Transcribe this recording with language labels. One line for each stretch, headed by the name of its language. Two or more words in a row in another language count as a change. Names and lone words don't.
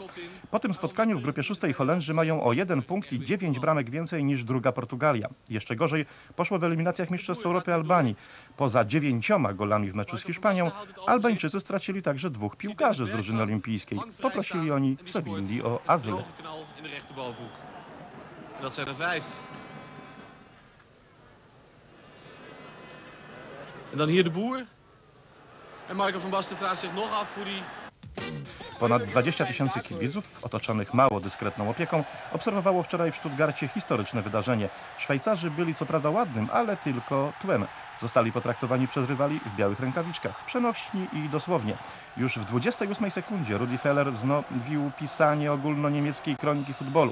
Polish: Po tym spotkaniu w grupie 6 Holendrzy mają o 1 punkt i 9 bramek więcej niż druga Portugalia. Jeszcze gorzej poszło w eliminacjach Mistrzostw Europy Albanii. Poza 9 golami w meczu z Hiszpanią, Albańczycy stracili także 2 piłkarzy z drużyny olimpijskiej. Poprosili oni w Sewilli o azyl.
Dutch: Dat zijn er 5. En dan hier de Boer. En Michael van Basten vraagt zich nog af hoe die...
Polish: Ponad 20 000 kibiców, otoczonych mało dyskretną opieką, obserwowało wczoraj w Stuttgarcie historyczne wydarzenie. Szwajcarzy byli co prawda ładnym, ale tylko tłem. Zostali potraktowani przez rywali w białych rękawiczkach, w przenośni i dosłownie. Już w 28 sekundzie Rudi Feller wznowił pisanie ogólnoniemieckiej kroniki futbolu.